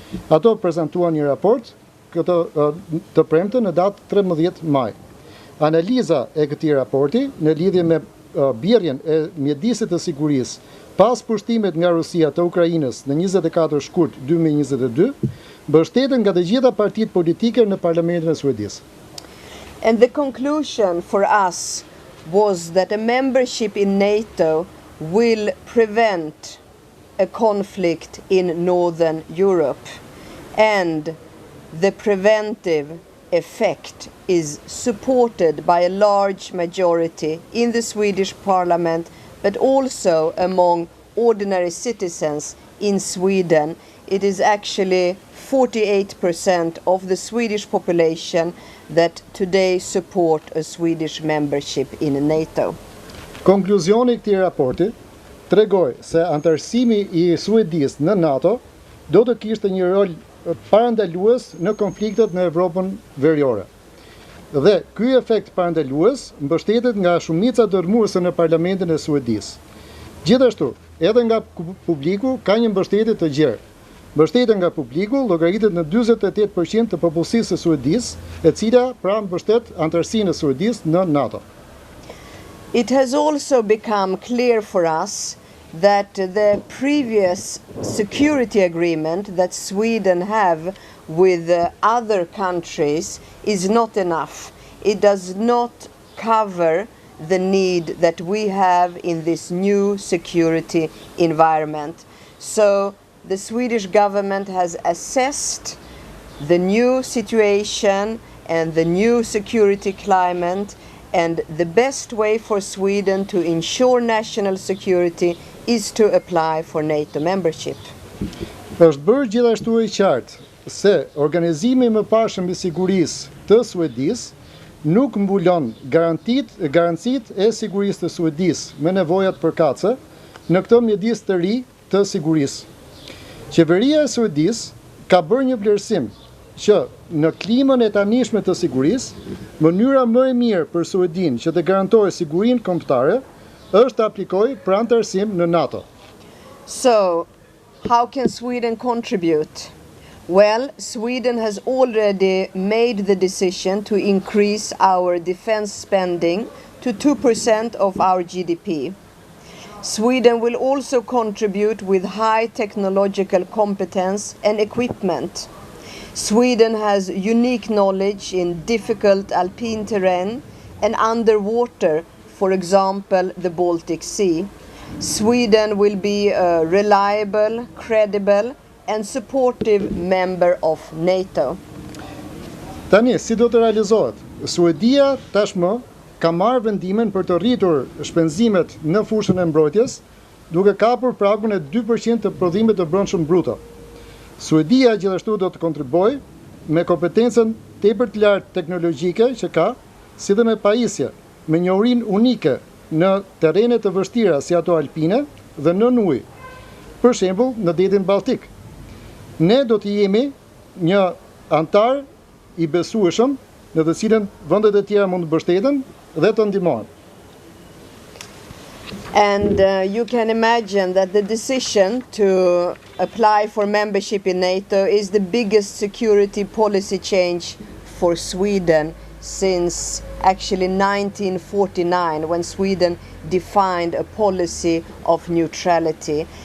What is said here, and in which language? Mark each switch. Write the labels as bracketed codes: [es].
[sq] Ato prezantuan një raport të premte në datë 13 maj. Analiza e këtij raporti në lidhje me bjerrjen e mjedisit të sigurisë pas pushtimit nga Rusia të Ukrainës në 24 shkurt 2022, mbështeten nga të gjitha partitë politike në parlamentin e Suedisë. [en] And the conclusion for us was that a membership in NATO will prevent a conflict in Northern Europe, and the preventive effect is supported by a large majority in the Swedish parliament, but also among ordinary citizens in Sweden. It is actually 48% of the Swedish population that today support a Swedish membership in NATO. [sq] Konkluzioni i këtij raporti tregoi se antarësimi i Suedisë në NATO do të kishte një rol parandalues në konfliktet në Evropën veriore. Dhe ky efekt parandalues mbështetet nga shumica dërmuese në parlamentin e Suedisë. Gjithashtu, edhe nga publiku ka një mbështetje të gjerë. Mbështetja nga publiku llogaritet në 48% të popullsisë së Suedisë, e cila pra mbështet antarësinë e Suedisë në NATO. [en] It has also become clear for us that the previous security agreement that Sweden have with other countries is not enough. It does not cover the need that we have in this new security environment. So the Swedish government has assessed the new situation and the new security climate, and the best way for Sweden to ensure national security is to apply for NATO membership. [sq] Është bërë gjithashtu e qartë se organizimi i mëparshëm i sigurisë të Suedisë nuk mbulon garancitë e sigurisë të Suedisë me nevojat përkatëse në këtë mjedis të ri të sigurisë. Qeveria e Suedisë ka bërë një vlerësim që në klimën e tanishme të sigurisë, mënyra më e mirë për Suedin që të garantojë sigurinë kombëtare është të aplikojë për antarësim në NATO. [en] So, how can Sweden contribute? Well, Sweden has already made the decision to increase our defense spending to 2% of our GDP. Sweden will also contribute with high technological competence and equipment. Sweden has unique knowledge in difficult alpine terrain and underwater, for example, the Baltic Sea. Sweden will be a reliable, credible and supportive member of NATO. [sq] Tani, si do të realizohet? Suedia tashmë ka marrë vendimin për të rritur shpenzimet në fushën e mbrojtjes, duke kapur pragun e 2% të prodhimit të brendshëm bruto. Suedia gjithashtu do të kontribuojë me kompetencën tepër të lartë teknologjike që ka, si dhe me pajisje, me njohurinë unike në terrene të vështira si ato alpine dhe nën ujë, për shembull në detin Baltik. Ne do të jemi një antar i besueshëm në të cilën vendet e tjera mund të mbështeten dhe të ndihmojnë. [en] And you can imagine that the decision to apply for membership in NATO is the biggest security policy change for Sweden since actually 1949, when Sweden defined a policy of neutrality.